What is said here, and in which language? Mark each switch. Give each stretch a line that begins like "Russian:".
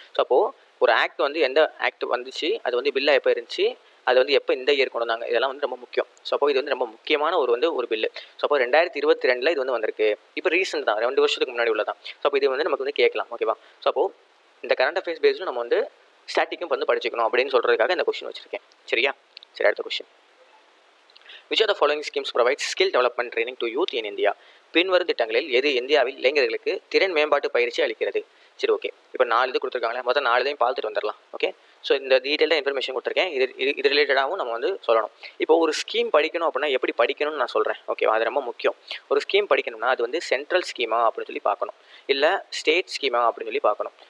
Tamil: So அப்போது ஒரு act வந்து எந்த ஆக்ட் வந்துச்சு, அது வந்து பில்லா எப்போ இருந்துச்சு, அது வந்து எப்போ இந்த இயர் கொண்டு வந்தாங்க, இதெல்லாம் வந்து ரொம்ப முக்கியம். ஸோ அப்போ இது வந்து ரொம்ப முக்கியமான ஒரு பில்லு. ஸோ அப்போ 2022 இது வந்து வந்திருக்கு. இப்போ ரீசெண்ட் தான், 2 வருஷத்துக்கு முன்னாடி உள்ளதான். ஸோ அப்போ இது வந்து நமக்கு வந்து கேட்கலாம். ஓகேவா? ஸோ அப்போது இந்த கரண்ட் அஃபேர்ஸ் பேஸும் நம்ம வந்து ஸ்டாட்டிக்கும் வந்து படிச்சுக்கணும் அப்படின்னு சொல்கிறதுக்காக இந்த கொஸ்டின் வச்சுருக்கேன். சரியா? சரி, அடுத்த question.
English: Which of the following schemes provides skill development training to youth in India?
Tamil: பின்வரும் திட்டங்களில் எது இந்தியாவில் இளைஞர்களுக்கு திறன் மேம்பாட்டு பயிற்சி அளிக்கிறது? சரி, ஓகே. இப்போ 4 இது கொடுத்துருக்காங்களே, மொத்தம் 4 இதையும் பார்த்துட்டு வந்துடலாம். ஓகே, ஸோ இந்த டீட்டெயிலாக இன்ஃபர்மேஷன் கொடுத்துருக்கேன். இது ரிலேட்டடாகவும் நம்ம வந்து சொல்லணும். இப்போ ஒரு ஸ்கீம் படிக்கணும் அப்படின்னா எப்படி படிக்கணும்னு நான் சொல்கிறேன். ஓகேவா? அது ரொம்ப முக்கியம். ஒரு ஸ்கீம் படிக்கணும்னா அது வந்து சென்ட்ரல் ஸ்கீமா அப்படின்னு சொல்லி பார்க்கணும், இல்லை ஸ்டேட் ஸ்கீமா அப்படின்னு சொல்லி பார்க்கணும்.